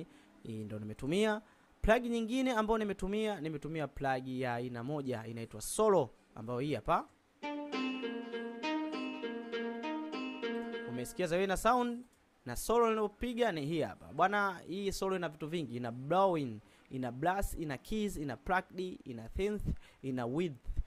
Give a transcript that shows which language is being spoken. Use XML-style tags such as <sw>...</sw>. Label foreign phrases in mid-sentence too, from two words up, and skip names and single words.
<sw>Hii ndio nimetumia. Plug nyingine ambayo nimetumia plug ya aina moja inaitwa Solo, ambayo hii hapa. Umesikia zawe na sound na solo ninapopiga ni hii hapa. Bwana, hii solo ina vitu vingi, ina blowing, ina blast, ina keys, ina plucked, ina synth, ina width.</sw>